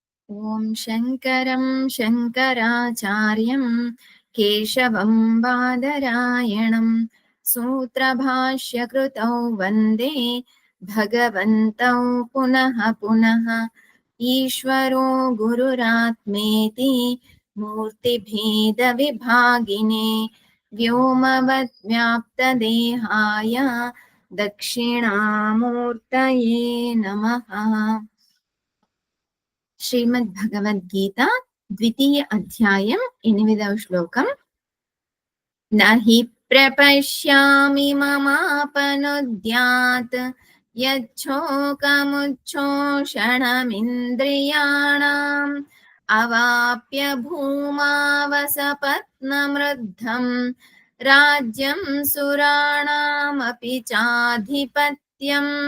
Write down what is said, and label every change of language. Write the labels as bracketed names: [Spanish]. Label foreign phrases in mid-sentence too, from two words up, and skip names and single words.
[Sanskrit] ॐ शङ्करं शङ्कराचार्यं केशवं बादरायणं सूत्रभाष्यकृतौ वन्दे भगवन्तौ पुनः पुनः। ईश्वरो गुरुरात्मेति मूर्तिभेदविभागिने व्योमवद्व्याप्तदेहाय दक्षिणामूर्तये नमः। [Telugu] శ్రీమద్భగవద్గీత ద్వితీయ అధ్యాయం 8వ శ్లోకం. [Sanskrit] నహి ప్రపశ్యామి మమాపనుద్యాత్ యచ్ఛోకముచ్ఛోషణమింద్రియాణాం అవాప్య భూమావసపత్నమృద్ధం రాజ్యం సురాణామపి చాధిపత్యం.